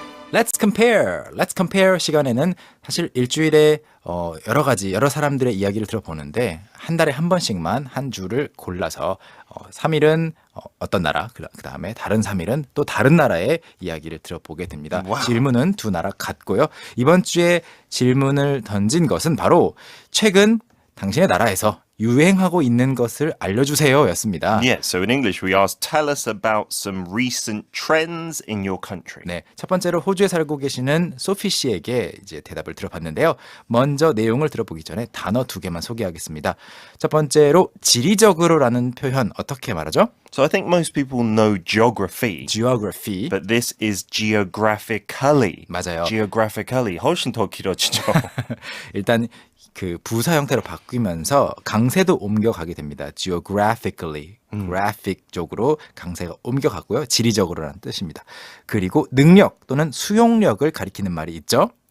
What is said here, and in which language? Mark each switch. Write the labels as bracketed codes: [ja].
[ko] Let's compare 시간에는 사실 일주일에 여러 사람들의 이야기를 들어보는데 한 달에 한 번씩만 한 주를 골라서 3일은 어떤 나라, 그 다음에 다른 3일은 또 다른 나라의 이야기를 들어보게 됩니다. 와우. 질문은 두 나라 같고요. 이번 주에 질문을 던진 것은 바로 최근 당신의 나라에서 유행하고 있는 것을 알려주세요 였습니다. [en] Yeah, so in English we ask, tell us about some recent trends in your country. [ko] 네, 첫 번째로 호주에 살고 계시는 소피 씨에게 이제 대답을 들어봤는데요. 먼저 내용을 들어보기 전에 단어 두 개만 소개하겠습니다. 첫 번째로 지리적으로라는 표현 어떻게 말하죠? [en] So I think most people know geography. Geography. But this is geographically. [ko] 맞아요. Geographically. 훨씬 더 길어지죠. 일단 그 부사 형태로 바뀌면서 강세도 옮겨가게 됩니다. Geographically, graphic 쪽으로 강세가 옮겨가고요. 지리적으로라는 뜻입니다. 그리고 능력 또는 수용력을 가리키는 말이 있죠.